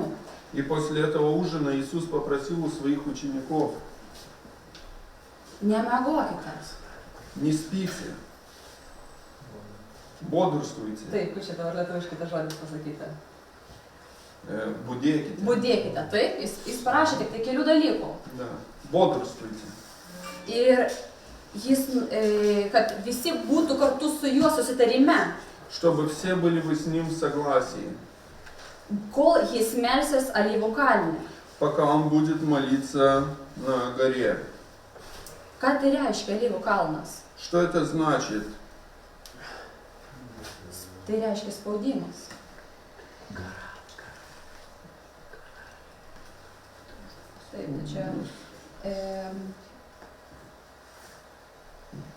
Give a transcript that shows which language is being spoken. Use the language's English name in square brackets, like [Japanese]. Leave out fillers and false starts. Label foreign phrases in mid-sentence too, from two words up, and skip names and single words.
[Russian] И после этого ужина Иисус попросил у своих учеников: [Lithuanian] Nemiegokite. [Russian] не спите, бодрствуйте, [Lithuanian] Taip, kaip čia dabar lietuviškai tas žodis pasakyti. budėkite. Budėkite, taip, jis parašė tik tai kelių dalykų. [Russian] Да, бодрствуйте. [Lithuanian] Ir kad visi būtų kartu su juo susitarime, [Russian] Чтобы все были вы с Ним в согласии, [Lithuanian] kol jis melsis Alyvų kalne. [Russian] пока Он будет молиться на горе. [Lithuanian] Ką tai reiškia Alyvų kalnas? [Russian] Что это значит? [Lithuanian] Tai reiškia spaudimas. Taip, čia